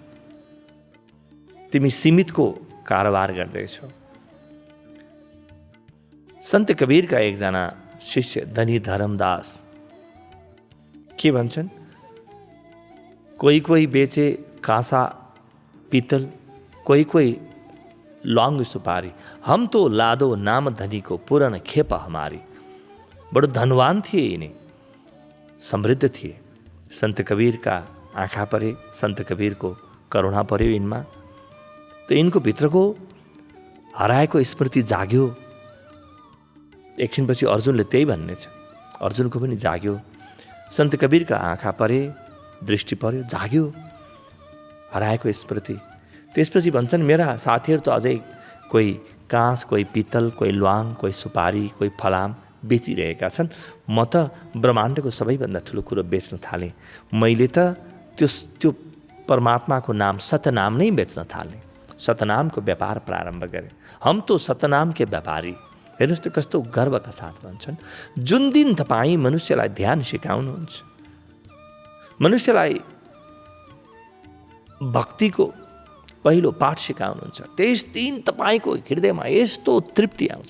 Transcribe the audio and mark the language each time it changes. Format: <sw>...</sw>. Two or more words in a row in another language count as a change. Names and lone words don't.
<ne>तिमी सीमितको कारोबार गर्दैछौ। सन्त कबीरका एकजना शिष्य धनी धर्मदास के भन्छन्,</ne> <hi>कोही कोही बेचे काँसा पीतल, कोही कोही लौंग सुपारी, हम तो लादो नाम धनी को पूर्ण खेप हमारी।</hi> <ne>बड़ो धनवान थिए यिनी, समृद्ध थिए। संत कबीर का आँखा परे, संत कबीर को करुणा पर्यो यिनमा। तो यिनको भित्रको हराएको स्मृति जाग्यो। एकछिनपछि अर्जुनले त्यही भन्ने छ, अर्जुनको पनि जाग्यो। संत कबीरका आँखा परे, दृष्टि पर्यो, जाग्यो हराएको स्मृति। त्यसपछि भन्छन्, मेरा साथीहरू त अझै कोही काँस, कोही पित्तल, कोही ल्वाङ, कोही सुपारी, कोही फलाम बेचिरहेका छन्। म त ब्रह्माण्डको सबैभन्दा ठुलो कुरो बेच्न थालेँ। मैले त त्यो परमात्माको नाम सतनाम नै बेच्न थालेँ, सतनामको व्यापार प्रारम्भ गरेँ।</ne> <hi>हम तो सतनाम के व्यापारी।</hi> <ne>हेर्नुहोस् त कस्तो गर्वका साथ भन्छन्, जुन दिन तपाईँ मनुष्यलाई ध्यान सिकाउनुहुन्छ, मनुष्यलाई भक्तिको पहिलो पाठ सिकाउनुहुन्छ, त्यस दिन तपाईँको हृदयमा यस्तो तृप्ति आउँछ।</ne>